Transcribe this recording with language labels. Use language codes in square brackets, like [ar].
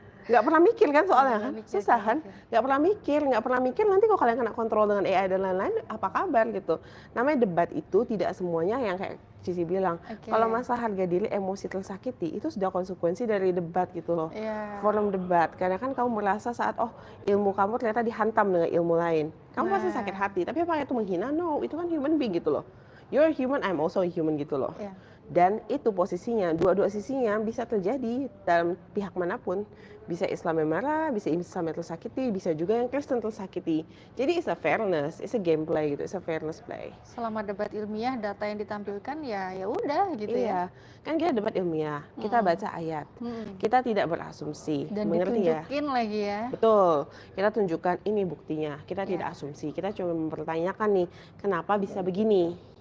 [id] Nggak pernah mikir kan soalnya kan, susah kan, nggak pernah mikir nanti kalau kalian kena kontrol dengan AI dan lain-lain apa kabar gitu. Namanya debat itu tidak semuanya yang kayak Cici bilang, kalau masa harga diri emosi tersakiti itu sudah konsekuensi dari debat gitu loh. Forum debat, karena kan kamu merasa saat ilmu kamu ternyata dihantam dengan ilmu lain, kamu pasti sakit hati. Tapi apa itu menghina? No, itu kan [en] human being [id] gitu loh. [en] You're human, I'm also a human [id] gitu loh. Dan itu posisinya, dua-dua sisinya bisa terjadi dalam pihak manapun. Bisa Islam yang marah, bisa Islam yang tersakiti, bisa juga yang Kristen tersakiti. Jadi [en] it's a fairness, it's a gameplay gitu, it's a fairness play. [id] Selama debat ilmiah, data yang ditampilkan ya udah gitu ya. Kan kita debat ilmiah, kita baca ayat, kita tidak berasumsi, dan mengerti ya? ditunjukin lagi ya. Betul, kita tunjukkan ini buktinya, kita tidak asumsi, kita cuma mempertanyakan nih, kenapa bisa begini?